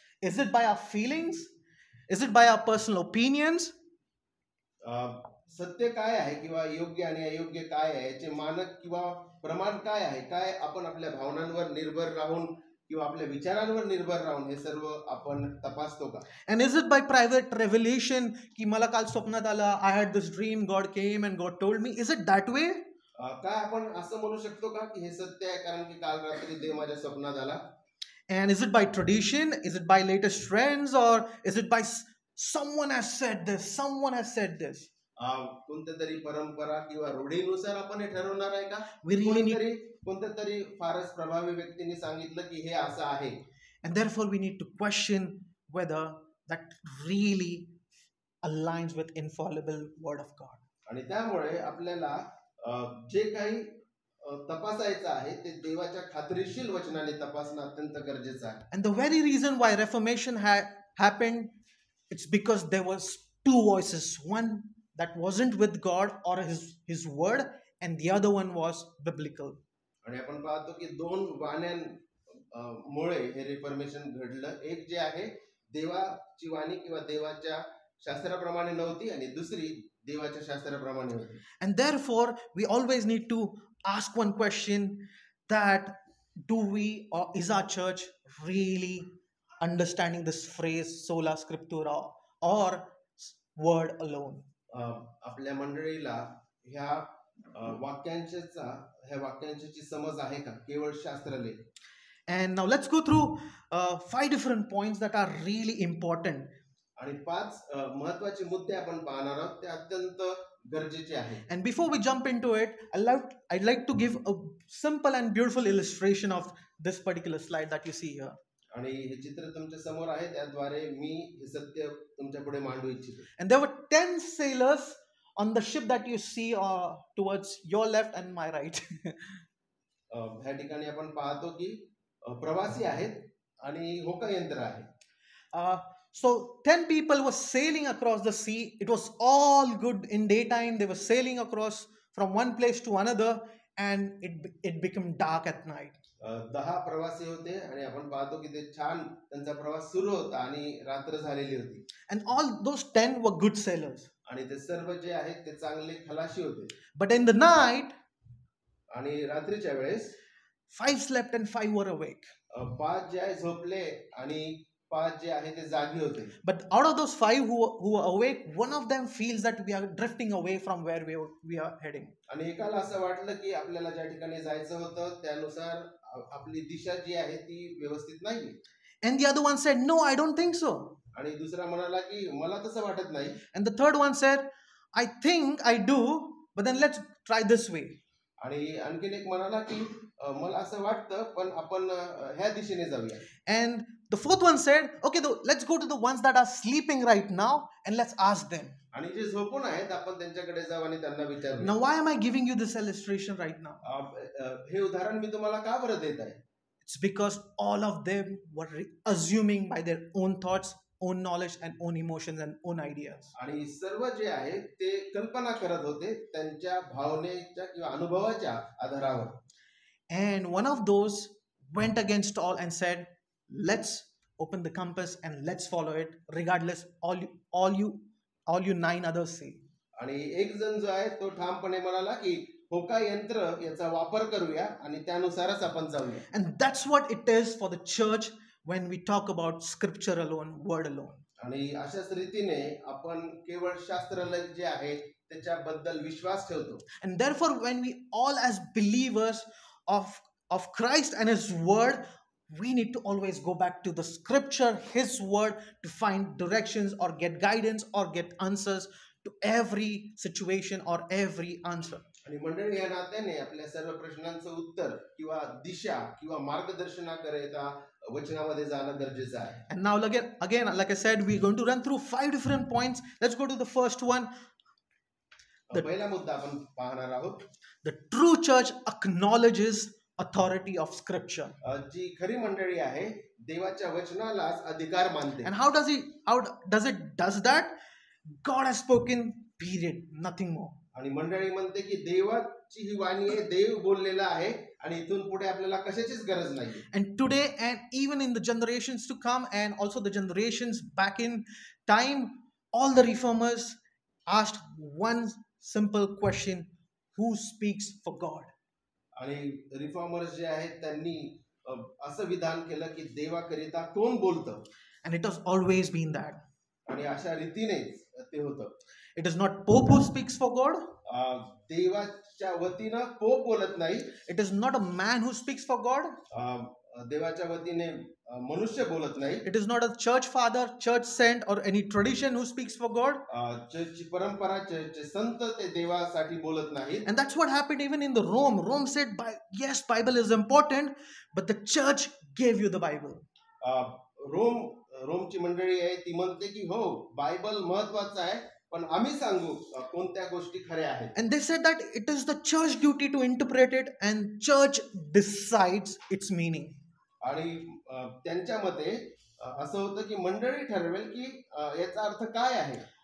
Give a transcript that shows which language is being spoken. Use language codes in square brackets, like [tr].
[en] Is it by our feelings? Is it by our personal opinions? [mr] सत्य काय आहे किंवा योग्य आणि अयोग्य काय आहे याचे मानक किंवा प्रमाण काय आहे? काय आपण आपल्या भावनांवर निर्भर राहून किंवा आपल्या विचारांवर निर्भर राहून हे सर्व आपण तपासतो का? [en] And is it by private revelation [mr] की मला काल स्वप्नात आलं, [en] I had this dream, God came and God told me? Is it that way? [mr] काय आपण असं म्हणू शकतो का की हे सत्य आहे कारण की काल रात्री देव माझ्या स्वप्नात आला? [en] And is it by tradition? Is it by latest trends? Or is it by someone has said this, someone has said this? [mr] कोणत्या तरी परंपरा किंवा रूढीनुसार आपण हे ठरवणार आहे का? कोणत्या तरी फारच प्रभावी व्यक्तीने सांगितलं की हे असं आहे. [en] And therefore we need to question whether that really aligns with infallible word of God. [mr] आणि त्यामुळे आपल्याला जे काही तपासायचं आहे ते देवाच्या खात्रीशीर वचनाने तपासणं अत्यंत गरजेचं आहे. [en] And the very reason why Reformation happened, it's because there was 2 voices, one that wasn't with God or his word, and the other one was biblical. [mr] आणि आपण पाहतो की 2 वाण्यांमुळे हे रिफॉर्मेशन घडलं. एक जे आहे देवाची वाणी किंवा देवाच्या शास्त्राप्रमाणे नव्हती आणि दुसरी देवाच्या शास्त्राप्रमाणे होती. [en] And therefore we always need to ask one question, that do we or is our church really understanding this phrase sola scriptura or word alone? [mr] आपल्या मंडळीला ह्या वाक्यांची समज आहे का केवळ शास्त्रलेख? [en] And now let's go through 5 different points that are really important. [mr] आणि 5 महत्त्वाचे मुद्दे आपण पाहणार आहोत ते अत्यंत गरजेचे आहेत. [en] And before we jump into it, I'd like to give a simple and beautiful illustration of this particular slide that you see here. [mr] आणि हे चित्र तुमच्या समोर आहे, त्याद्वारे मी हे सत्य तुमच्या पुढे मांडू इच्छितो. [en] And there were 10 sailors on the ship that you see towards your left and my right. [mr] ह्या ठिकाणी आपण पाहतो की प्रवासी आहेत आणि होकायंत्र आहे. [en] So 10 people were sailing across the sea. It was all good in daytime. They were sailing across from one place to another, and it became dark at night. [mr] 10 प्रवासी होते आणि आपण पाहतो की ते छान त्यांचा प्रवास सुरू होता आणि रात्र झालेली होती. [en] And all those 10 were good sailors. [mr] आणि ते सर्व जे आहेत ते चांगले खलाशी होते. [en] But in the night, [mr] आणि रात्रीच्या वेळेस [en] 5 slept and 5 were awake. [mr] 5 जे आहे झोपले आणि 5 जे आहे ते जागी होते. [en] But out of those 5 who were awake, one of them feels that we are drifting away from where we are heading. [mr] आणि एकाला असं वाटलं की आपल्याला ज्या ठिकाणी जायचं होतं त्यानुसार आपली दिशा जी आहे ती व्यवस्थित नाहीये. [en] And the other one said, "No, I don't think so." [mr] आणि दुसरा म्हणाला की मला तसं वाटत नाही. [en] And the third one said, "I think I do, but then let's try this way." [mr] आणि आणखीन एक म्हणाला की मला असं वाटतं पण आपण ह्या दिशेने जाऊया. [en] And the fourth one said, "Okay, let's go to the ones that are sleeping right now and let's ask them." [mr] आणि जे झोपून आहेत आपण त्यांच्याकडे जाऊ आणि त्यांना विचारू. [en] Now, why am I giving you this illustration right now? [mr] हे उदाहरण मी तुम्हाला का बरं देत आहे? [en] It's because all of them were assuming by their own thoughts, own knowledge, and own emotions and own ideas. [mr] आणि सर्व जे आहे ते कल्पना करत होते त्यांच्या भावनेच्या किंवा अनुभवाच्या आधारावर. [en] And one of those went against all and said, "Let's open the compass and let's follow it, regardless all you 9 others say." [mr] आणि एक जण जो आहे तो ठामपणे म्हणाला की होका यंत्र याचा वापर करूया आणि त्यानुसारच आपण जाऊया. [en] And that's what it is for the church when we talk about scripture alone, word alone. [mr] आणि अशाच रीतीने आपण केवळ शास्त्रलेख जे आहे त्याच्याबद्दल विश्वास ठेवतो. [en] And therefore, when we all as believers of Christ and His word, we need to always go back to the scripture, His word, to find directions or get guidance or get answers to every situation or every answer. [mr] आणि मंडळी या नात्याने आपल्या सर्व प्रश्नांचं उत्तर किंवा दिशा किंवा मार्गदर्शनाकरिता वचनामध्ये जाणं गरजेचं आहे. [en] And now again, like I said, we're going to run through 5 different points. Let's go to the first one. [mr] पहिला मुद्दा आपण पाहणार आहोत. [en] The true church acknowledges authority of scripture. [mr] जी खरी मंडळी आहे देवाच्या वचनालाच अधिकार मानते. [en] And how does it does that? God has spoken, period, nothing more. [mr] आणि मंडळी म्हणते की देवाची ही वाणी आहे, देव बोललेला आहे आणि इथून पुढे आपल्याला कशाचीच गरज नाही. [en] And today and even in the generations to come and also the generations back in time, all the reformers asked one simple question: who speaks for God? [mr] आणि रिफॉर्मर्स जे आहेत त्यांनी असं विधान केलं की देवाकरिता कोण बोलतं. [en] And it has always been that. [mr] आणि अशा रीतीनेच ते होतं. [en] It is not Pope who speaks for God. [mr] देवाच्या वतीनं पोप बोलत नाही. [en] It is not a man who speaks for God. [mr] देवाच्या वतीने मनुष्य बोलत नाही. [en] It is not a church father, church saint or any tradition who speaks for God. [mr] चर्चची परंपरा, चर्चचे संत ते देवासाठी बोलत नाहीत. [en] And that's what happened even in the Rome. Rome said, yes, Bible is important, but the church gave you the Bible. [mr] रोमची मंडळी आहे ती म्हणते की हो बायबल महत्वाचं आहे पण आम्ही सांगू कोणत्या गोष्टी खऱ्या आहेत. [en] And they said that it is the church duty to interpret it and church decides its meaning. [mr] आणि त्यांच्या मते असं होतं की मंडळी ठरवेल की याचा अर्थ काय आहे.